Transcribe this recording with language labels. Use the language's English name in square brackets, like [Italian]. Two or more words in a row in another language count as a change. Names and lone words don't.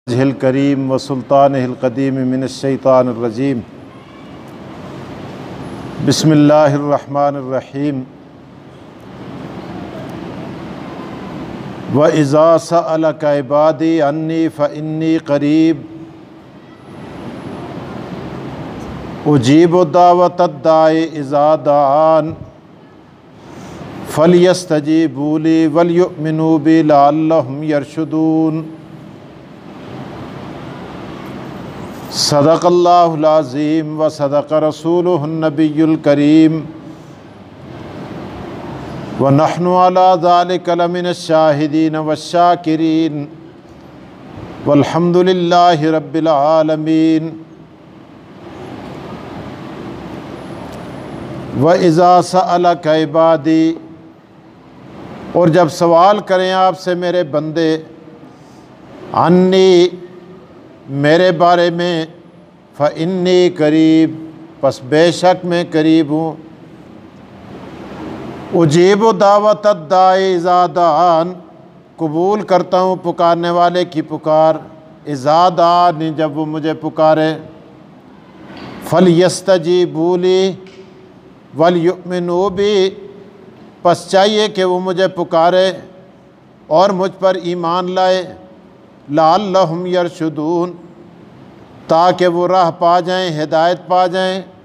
[Arabic] هل كريم وسلطانه القديم من الشيطان الرجيم بسم الله الرحمن الرحيم وإذا سألك عبادي عني فإني قريب أجيب دعوة الداع إذا دعان فليستجيبوا لي وليؤمنوا بي لعلهم يرشدون. صدق الله العظيم وصدق رسوله النبي الكريم ونحن على ذلك لمن الشاهدين والشاكرين والحمد لله رب العالمين. وإذا سألك عبادي, [Hindi] और जब सवाल करें आपसे मेरे बंदे, अन्नी, मेरे बारे में, [Arabic] فإني قريب, [Hindi] बस बेशक मैं करीब हूँ, [Arabic] أجيب دعوة الداع إذا دعان, [Hindi] कबूल करता हूँ पुकारने वाले की पुकार, [Arabic] إذا دعان, [Hindi] जब वो मुझे पुकारे, [Arabic] فليستجيبوا لي وليؤمنوا بي, [Hindi] बस चाहिए कि वो मुझे पुकारे और मुझ पर ईमान लाए, [Arabic] لعلهم يرشدون, [Hindi] ताकि वो राह पा जाएं, हिदायत पा जाएं।